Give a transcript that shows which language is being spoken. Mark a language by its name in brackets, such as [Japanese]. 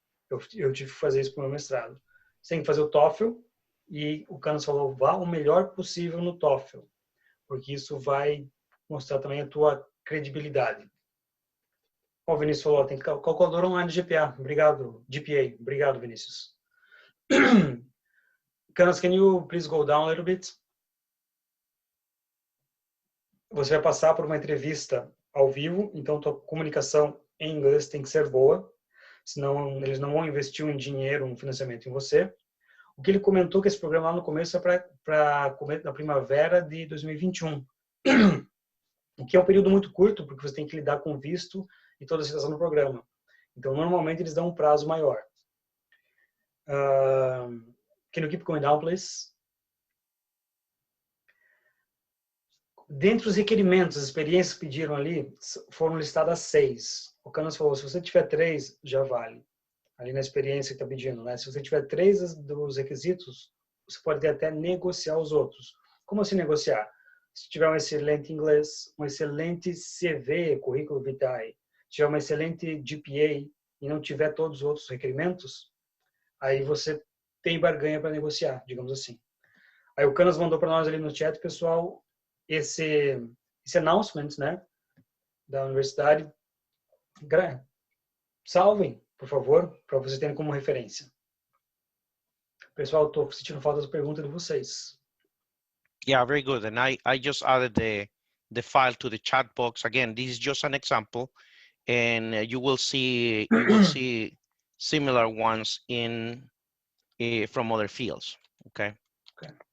[Portuguese] Eu tive que fazer isso para o meu mestrado. Você tem que fazer o TOEFL e o Canos falou, vá o melhor possível no TOEFL, porque isso vai mostrar também a tua credibilidade. O Vinícius falou, tem calculadora online de GPA. Obrigado, GPA. Obrigado, Vinícius. [English] Canos, can you please go down a little bit? [Portuguese] Você vai passar por uma entrevista ao vivo, então tua comunicação em inglês tem que ser boa, senão eles não vão investir um dinheiro, um financiamento em você. O que ele comentou que esse programa lá no começo é para na primavera de 2021, o que é um período muito curto, porque você tem que lidar com visto e toda a situação do programa. Então, normalmente, eles dão um prazo maior. [English] Can you keep going down, please? [Portuguese] Dentre os requerimentos, as experiências que pediram ali, foram listadas 6. O Canas falou, se você tiver 3, já vale. Ali na experiência que está pedindo, né? Se você tiver 3 dos requisitos, você pode até negociar os outros. Como assim negociar? Se tiver um excelente inglês, um excelente CV, currículo vitae, tiver uma excelente GPA e não tiver todos os outros requerimentos, aí você tem barganha para negociar, digamos assim. Aí o Canas mandou para nós ali no chat, pessoal, esse announcement, né, da universidade. Salvem, por favor, para vocês terem como referência. Pessoal, estou sentindo falta das perguntas de vocês. [English] Yeah, very good. And I just added the file to the chat box. Again, this is just an example, and you will see similar ones in from other fields. Okay. Okay.